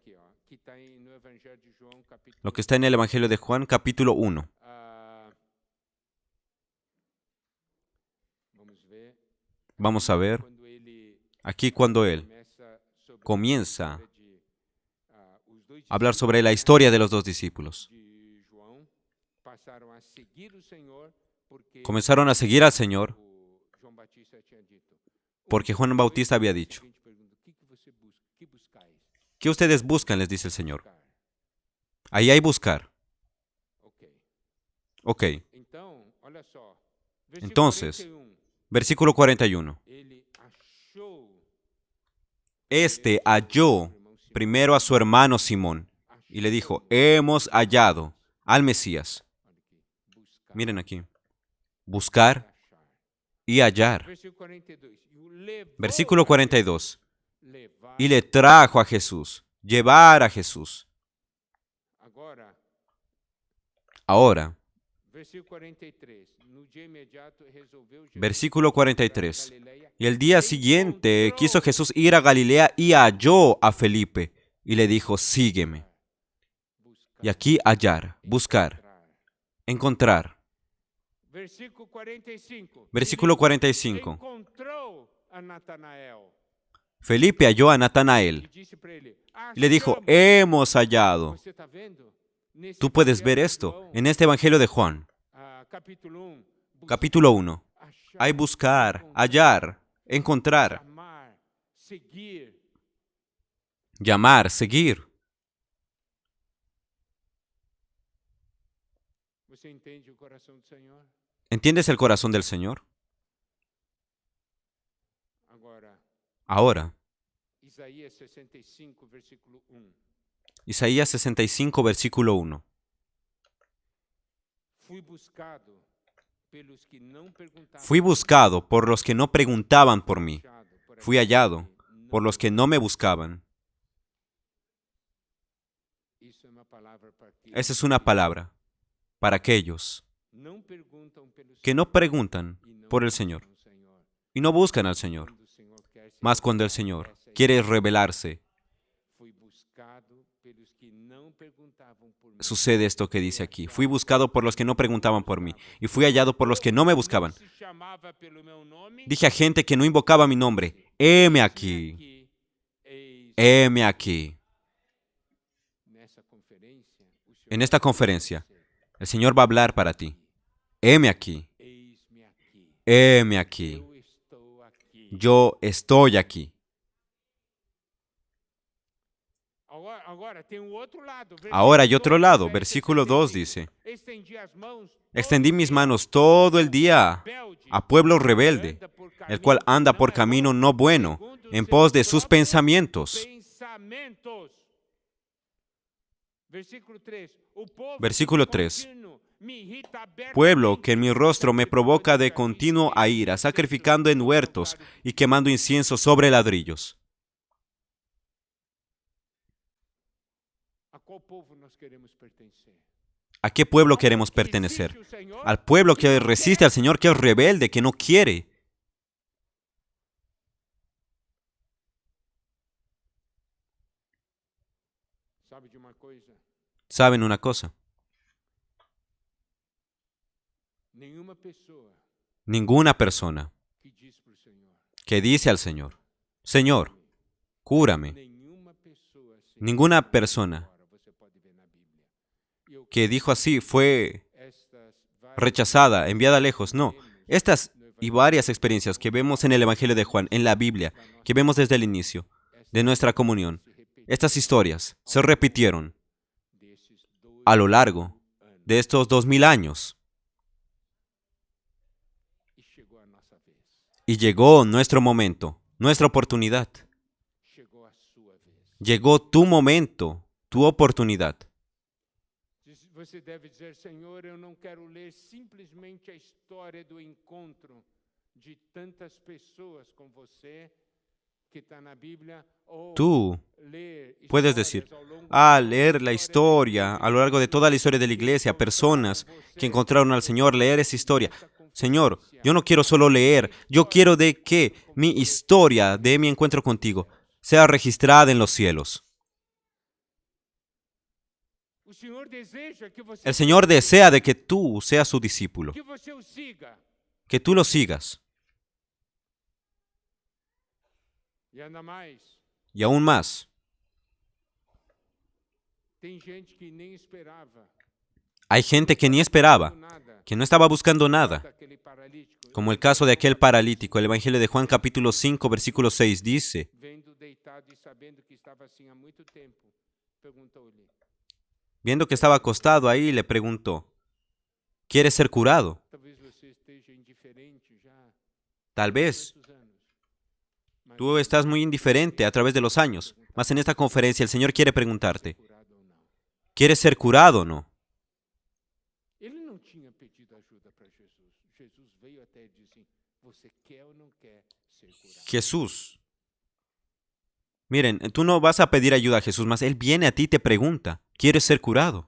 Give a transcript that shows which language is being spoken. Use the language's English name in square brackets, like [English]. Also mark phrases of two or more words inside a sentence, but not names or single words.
[Spanish] Lo que está en el Evangelio de Juan, capítulo 1. Vamos a ver aquí cuando él comienza hablar sobre la historia de los dos discípulos. [Portuguese] de João passaram a seguir o Senhor porque [Spanish] Comenzaron a seguir al Señor [Portuguese] o João Batista tinha dito. [Spanish] porque Juan Bautista había dicho, [Portuguese] Seguinte pergunta: o que que você busca? [Spanish] Que buscais? ¿qué ustedes buscan? Les dice el Señor. Buscar. Ahí hay buscar. Ok. Ok, [Portuguese] Então, olha só. Versículo [Spanish] entonces, 41. versículo 41. [Portuguese] Ele achou. [Spanish] Este halló primero a su hermano Simón y le dijo, hemos hallado al Mesías. [Portuguese] Olha aqui. Buscar. [Spanish] Miren aquí, buscar [Portuguese] Achar. [Spanish] y hallar. [Portuguese] Versículo 42. E o levou [Spanish] Versículo a 42. [Portuguese] levar. [Spanish] Y le trajo a Jesús, llevar a Jesús. [Portuguese] Agora, [Spanish] Ahora, [Portuguese] versículo 43. No dia imediato resolveu Jesus [Spanish] versículo 43. [Portuguese] Galileia. [Spanish] Y el día siguiente quiso Jesús ir a Galilea y halló a Felipe y le dijo, sígueme. [Portuguese] Buscar. [Spanish] Y aquí hallar, buscar, encontrar. [Portuguese] Versículo 45. [Spanish] Versículo [Portuguese] Ele [Spanish] 45. [Portuguese] encontrou a Natanael [Spanish] Felipe halló a [Portuguese] e Natanael disse para ele: [Spanish] y le dijo, [Portuguese] "Achamos." [Spanish] hemos hallado. [Portuguese] Você está vendo? Nesse [Spanish] Tú puedes [Portuguese] evangelho [Spanish] ver [Portuguese] de [Spanish] esto [Portuguese] João, [Spanish] en este Evangelio de Juan, [Portuguese] capítulo 1. [Spanish] capítulo 1. [Portuguese] Achar, [Spanish] Hay buscar, [Portuguese] encontrar, [Spanish] hallar, [Portuguese] encontrar, chamar, seguir. [Spanish] llamar, seguir. [Portuguese] Você entende o coração do Senhor? [Spanish] ¿Entiendes el corazón del Señor? [Portuguese] Agora, [Spanish] Ahora, [Portuguese] Isaías 65, versículo 1. [Spanish] Isaías 65, versículo 1. [Portuguese] Fui buscado pelos que não perguntavam. [Spanish] Fui buscado por los que no preguntaban por mí. [Portuguese] Achado por [Spanish] Fui [Portuguese] aqueles [Spanish] hallado [Portuguese] que não- [Spanish] por los que no me buscaban. [Portuguese] Isso é uma palavra para aqueles [Spanish] Esa es una palabra para aquellos [Portuguese] que não perguntam pelo [Spanish] que no preguntan por el Señor [Portuguese] buscam o Senhor. [Spanish] y no buscan al Señor, [Portuguese] Quando o Senhor quer se [Spanish] más cuando el [Portuguese] revelar, [Spanish] Señor [Portuguese] essa é a [Spanish] quiere [Portuguese] ideia. [Spanish] revelarse. [Portuguese] Fui buscado pelos que não perguntavam por mim. [Spanish] Sucede esto que dice aquí. Fui buscado por los que no preguntaban por mí y fui hallado por los que no me buscaban. [Portuguese] Não se chamava pelo meu nome. [Spanish] Dije a gente que no invocaba mi nombre, heme aquí, [Portuguese] Aqui, eis, [Spanish] heme aquí. [Portuguese] nessa conferência, o Senhor [Spanish] En esta [Portuguese] vai [Spanish] conferencia, [Portuguese] dizer, [Spanish] el Señor va a hablar para ti. Heme aquí, [Portuguese] eis-me aqui. [Spanish] heme aquí. [Portuguese] Eu estou aqui. [Spanish] Yo estoy aquí. [Portuguese] Agora tem um outro lado. [Spanish] Ahora hay [Portuguese] Versículo [Spanish] otro lado. [Portuguese] 2, [Spanish] Versículo 2 [Portuguese] 65. [Spanish] dice, [Portuguese] Estendi as mãos [Spanish] extendí mis manos todo el día a pueblo rebelde, el cual anda por camino no bueno, en pos de sus pensamientos. Versículo 3. Versículo 3. Pueblo que en mi rostro me provoca de continuo a ira, sacrificando en huertos y quemando incienso sobre ladrillos. [Portuguese] A qual povo nós queremos pertencer? [Spanish] ¿A qué pueblo queremos pertenecer? Al pueblo que resiste al Señor, que es rebelde, que no quiere. [Portuguese] Sabe de uma coisa? [Spanish] ¿Saben una cosa? [Portuguese] Nenhuma pessoa [Spanish] Ninguna persona [Portuguese] que diz para o Senhor, [Spanish] que dice al Señor, Señor, cúrame. [Portuguese] nenhuma pessoa assim, [Spanish] Ninguna persona [Portuguese] agora você pode ver na Bíblia. E eu [Spanish] que dijo así fue [Portuguese] estas várias [Spanish] rechazada, enviada lejos. No, estas y varias experiencias que vemos en el Evangelio de Juan, en la Biblia, que vemos desde el inicio de nuestra comunión, estas historias se repitieron [Portuguese] desses dois [Spanish] a lo largo [Portuguese] anos [Spanish] de estos 2000 años [Portuguese] e chegou a nossa vez. [Spanish] y llegó nuestro momento, nuestra oportunidad. [Portuguese] Chegou a sua vez. [Spanish] Llegó tu momento, tu oportunidad. [Portuguese] Você deve dizer, Senhor, eu não quero ler simplesmente a história do encontro de tantas pessoas com você que está na Bíblia, ou [Spanish] Tú [Portuguese] ler [Spanish] puedes [Portuguese] histórias [Spanish] decir, [Portuguese] ao longo [Spanish] leer la historia a lo largo de toda la historia de la iglesia, personas que encontraron al Señor, leer esa historia. Señor, yo no quiero solo leer, yo quiero de que mi historia de mi encuentro contigo sea registrada en los cielos. [Portuguese] O Senhor deseja que você [Spanish] El Señor desea de que tú seas su discípulo, [Portuguese] que você o siga. [Spanish] que tú lo sigas. [Portuguese] E ainda mais, [Spanish] Y aún más, [Portuguese] Tem gente que nem esperava, [Spanish] Hay gente que ni esperaba, [Portuguese] nada, [Spanish] que no estaba buscando nada, [Portuguese] daquele paralítico. [Spanish] como el caso de aquel paralítico. El Evangelio de Juan capítulo 5, versículo 6 dice, [Portuguese] Vendo deitado e sabendo que estava assim há muito tempo, perguntou-lhe: [Spanish] viendo que estaba acostado ahí, le preguntó, ¿quieres ser curado? [Portuguese] talvez você esteja indiferente já há [Spanish] Tal vez [Portuguese] tantos anos, mas [Spanish] tú estás muy indiferente a través de los años, mas en esta conferencia el Señor quiere preguntarte, [Portuguese] curado ou não. [Spanish] ¿quieres ser curado o no? [Portuguese] Ele não tinha pedido ajuda para Jesus. Jesus veio até ele e disse: você quer ou não quer ser curado? [Spanish] Jesús. Miren, tú no vas a pedir ayuda a Jesús, mas Él viene a ti y te pregunta, ¿quieres ser curado?